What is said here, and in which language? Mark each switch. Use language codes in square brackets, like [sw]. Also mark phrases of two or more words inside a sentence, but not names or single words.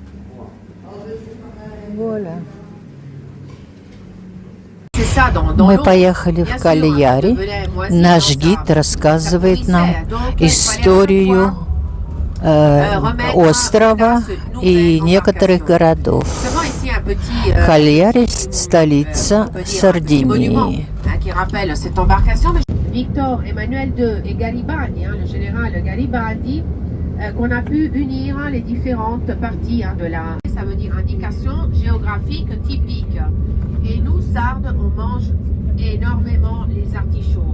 [ru] Вуаля. Мы поехали в Кальяри. Наш гид рассказывает нам историю острова и некоторых городов. Кальяри – столица Сардинии. [fr] Victor Emmanuel II et Garibaldi, le général Garibaldi, qu'on a pu unir les différentes parties de la... Ça veut dire indication géographique typique. Et nous, Sardes, on mange énormément les artichauts.